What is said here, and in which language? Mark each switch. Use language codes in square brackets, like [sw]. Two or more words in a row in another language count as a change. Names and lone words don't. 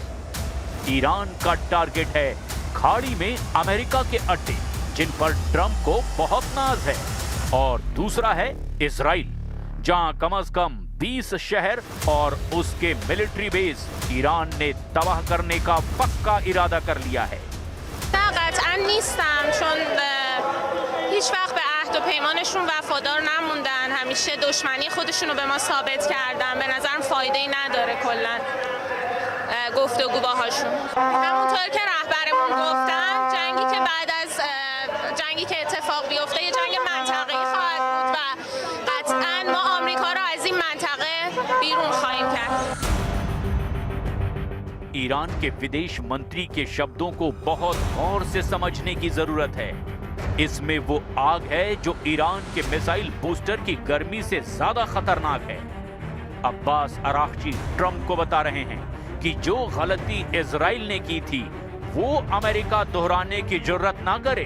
[hi] ईरान का टारगेट है खाड़ी में अमेरिका के अड्डे, जिन पर ट्रंप को बहुत नाज है, और दूसरा है इजराइल, जहां कम से कम 20 शहर और उसके [en] military base [hi] ईरान ने तबाह करने का पक्का इरादा कर लिया है। [fa] قطعاً نیستم چون هیچ وقت به عهد و پیمانشون وفادار نموندن، همیشه دشمنی خودشونو به ما ثابت کردن. به نظرم فایده‌ای نداره کلاً گفتگو باهاشون. همونطور که رهبرمون گفتن، جنگی که بعد از جنگی که اتفاق بیفته یه جنگ منطقه‌ای خواهد بود و قطعاً ما آمریکا را از این منطقه بیرون خواهیم کرد. [hi] ईरान के विदेश मंत्री के शब्दों को बहुत गौर से समझने की जरूरत है। इसमें वो आग है जो ईरान के [en] missile booster [hi] की गर्मी से ज्यादा खतरनाक है। अब्बास अरागची ट्रंप को बता रहे हैं कि जो गलती इजराइल ने की थी वो अमेरिका दोहराने की जरूरत ना करे।